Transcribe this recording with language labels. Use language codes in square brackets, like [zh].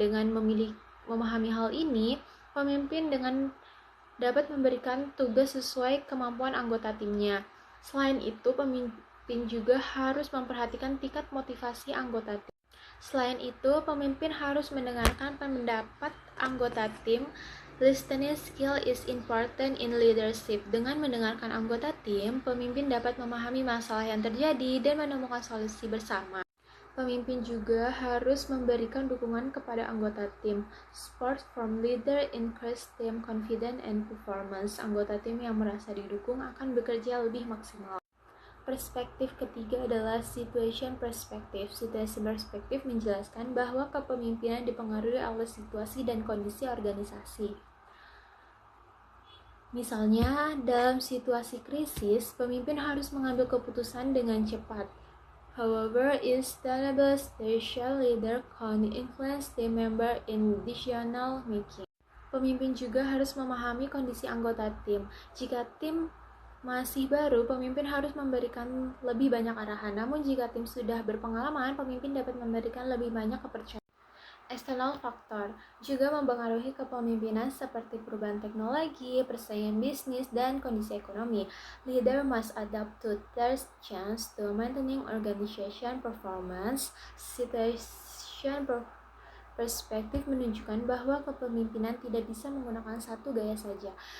[id] Dengan memahami hal ini, pemimpin dapat memberikan tugas sesuai kemampuan anggota timnya. Selain itu, pemimpin juga harus memperhatikan tingkat motivasi anggota tim. Selain itu, pemimpin harus mendengarkan pendapat anggota tim. [en] Listening skill is important in leadership. [id] Dengan mendengarkan anggota tim, pemimpin dapat memahami masalah yang terjadi dan menemukan solusi bersama. Pemimpin juga harus memberikan dukungan kepada anggota tim. [en] Support from leader increase team confidence and performance. [id] Anggota tim yang merasa didukung akan bekerja lebih maksimal. Perspektif ketiga adalah situation perspective. Situasi perspektif menjelaskan bahwa kepemimpinan dipengaruhi oleh situasi dan kondisi organisasi. Misalnya, dalam situasi krisis, pemimpin harus mengambil keputusan dengan cepat. [en] However, established leader can influence team member in decision making. [id] Pemimpin juga harus memahami kondisi anggota tim. Jika tim masih baru, pemimpin harus memberikan lebih banyak arahan. Namun jika tim sudah berpengalaman, pemimpin dapat memberikan lebih banyak kepercayaan. [en] External factor [id] juga mempengaruhi kepemimpinan seperti perubahan teknologi, persaingan bisnis, dan kondisi ekonomi. [en] Leader must adapt to their change to maintaining organization performance. [id] Situation perspektif menunjukkan bahwa kepemimpinan tidak bisa menggunakan satu gaya saja.